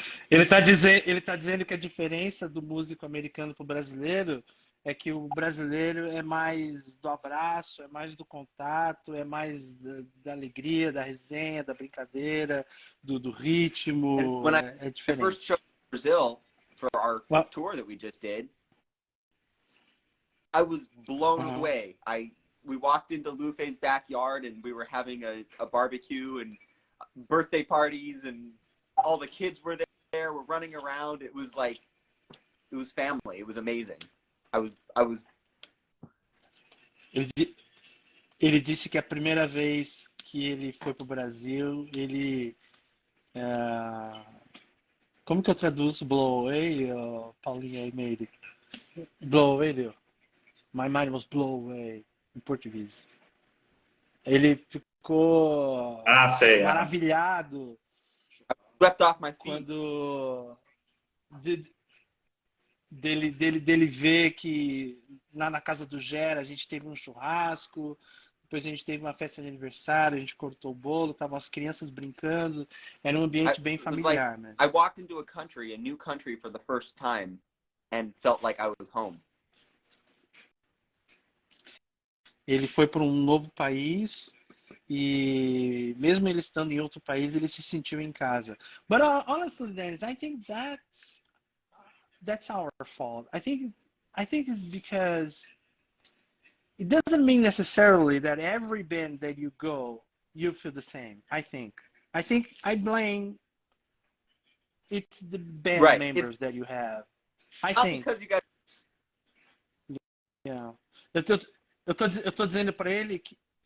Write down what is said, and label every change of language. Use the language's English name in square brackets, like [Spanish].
[Portuguese] Ele tá dizendo que a diferença do músico americano pro brasileiro é que o brasileiro é mais do abraço, é mais do contato, é mais da alegria, da resenha, da brincadeira, do ritmo. É diferente. [English] I first showed Brazil for our tour that we just did, I was blown away. We walked into Lufeh's backyard and we were having a barbecue and birthday parties and all the kids were there, were running around. It was like, it was family. It was amazing. I was. [Portuguese] Ele disse que a primeira vez que ele foi pro Brasil, ele... como que eu traduzo [English] blow away, [Portuguese] Paulinho aí, Meire? [English] Blow away, [Portuguese] deu. [English] My mind was blown away, [Portuguese] em português. Ele ficou maravilhado. [English] Swept off my feet. [Portuguese] Quando dele ver que na casa do Gera a gente teve um churrasco, depois a gente teve uma festa de aniversário, a gente cortou o bolo, estavam as crianças brincando, era um ambiente bem familiar, né? [English] I walked into a new country for the first time and felt like I was home. [Portuguese] Ele foi para um novo país e mesmo ele estando em outro país, ele se sentiu em casa. [English] But honestly, Dennis, I think that's our fault. I think it's because it doesn't mean necessarily that every band that you go, you feel the same. I think I blame it's the band members that you have. I think because you got. Yeah. [Portuguese] Eu tô dizendo para ele que